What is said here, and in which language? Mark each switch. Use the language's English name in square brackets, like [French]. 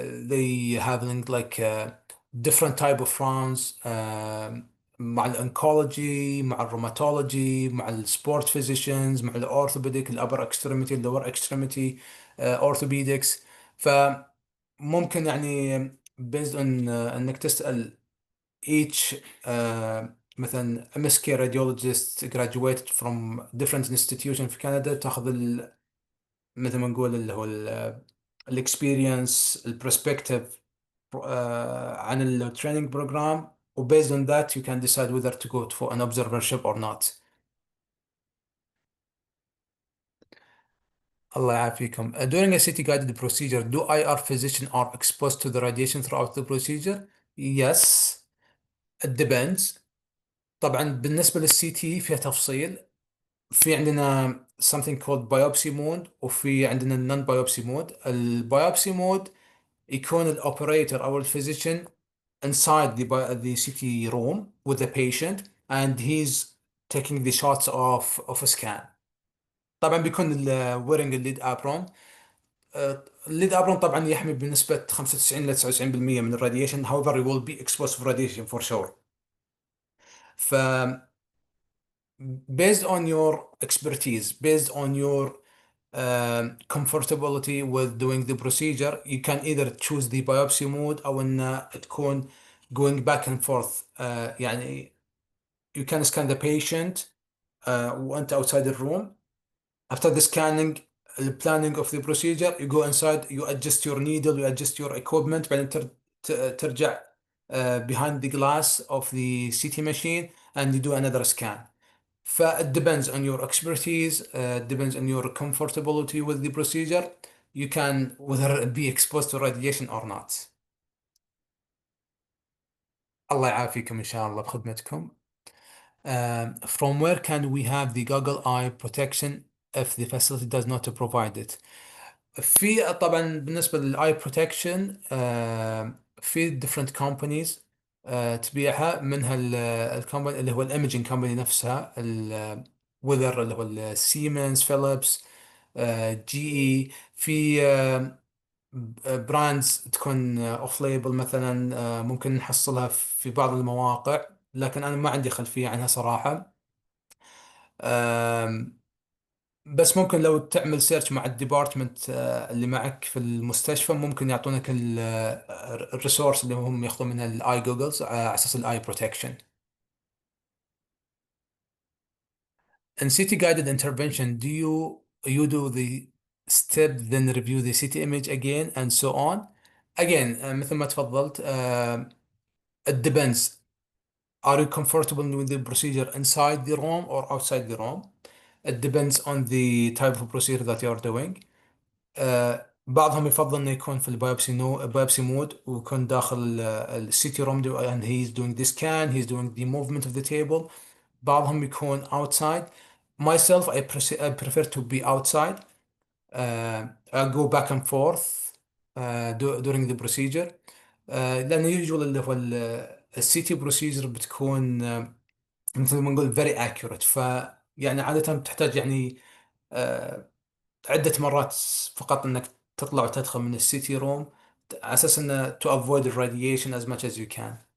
[English] They having like different type of rounds مع الانكولوجي، مع الروماتولوجي، مع السبورت physicians، مع الاورثوبيديك، الابر اكستريميتي، اللور اكستريميتي، orthopedics. [Arabic] فممكن يعني [English] based on [Arabic] انك تسأل [English] each [Arabic] مثلا [English] MSK radiologist graduated from different institution [Arabic] في كندا، تاخذ مثل ما نقول اللي هو [English] الاكسبيرينس البرسبكتيف عن التريننج بروجرام، و based on that you can decide whether to go for an observership or not. [Arabic] الله يعافيكم. [English] During a CT guided procedure, do IR physician are exposed to the radiation throughout the procedure? Yes, it depends. [Arabic] طبعا بالنسبة للسي تي فيها تفصيل. في عندنا [English] something called biopsy mode [Arabic] وفي عندنا [English] non biopsy mode. البيوبسي mode [Arabic] يكون [English] الاوبريتور [Arabic] او [English] الفيزيشن inside the CT room with the patient and he's taking the shots of a scan. [Arabic] طبعا بيكون [English] wearing [Arabic] الليد ابرون. الليد ابرون طبعا يحمي بنسبة 95 ل 99% من الراديشن. [English] however you will be exposed to radiation for sure. ف based on your expertise, based on your comfortability with doing the procedure, you can either choose the biopsy mode [Arabic] أو إن تكون [English] going back and forth. [Arabic] يعني [English] you can scan the patient [Arabic] وأنت [English] outside the room. After the scanning, the planning of the procedure, you go inside, you adjust your needle, you adjust your equipment, [Arabic] بعدين ترجع [English] behind the glass of the CT machine and you do another scan. It depends on your expertise, depends on your comfortability with the procedure. You can whether be exposed to radiation or not. [Arabic] الله يعافيكم إن شاء الله بخدمتكم. [English] From where can we have the goggle eye protection if the facility does not provide it؟ [Arabic] في طبعا بالنسبة للاي بروتكشن في [English] different companies [Arabic] تبيعها. منها الكومباني اللي هو الايمجنج كومباني نفسها، وذر اللي هو السيمنز، فيليبس، جي اي. في براندز تكون اوف ليبل مثلا ممكن نحصلها في بعض المواقع، لكن انا ما عندي خلفية عنها صراحة. بس ممكن لو تعمل سيرش مع الديبارتمنت اللي معك في المستشفى ممكن يعطونك الريسورس اللي هم ياخذون منها الاي جوجلز على اساس الاي بروتكشن. [English] In CT guided intervention, do you do the step then review the CT image again and so on? Again [Arabic] مثل ما تفضلت [English] it depends. Are you comfortable with the procedure inside the room or outside the room? It depends on the type of procedure that you are doing. [Arabic] بعضهم يفضل انه يكون في البايوبسي مود ويكون داخل السيتي روم [English] and he's doing the scan, he's doing the movement of the table. [Arabic] بعضهم يكون [English] outside. Myself, I prefer to be outside. I go back and forth during the procedure. [Arabic] لأن [English] usually [Arabic] اللي هو السيتي [English] procedure [Arabic] بتكون مثل ما نقول [English] very accurate. [Arabic] يعني عادة بتحتاج يعني آه، عدة مرات فقط انك تطلع وتدخل من السيتي روم على اساس انه [English] to avoid the radiation as much as you can.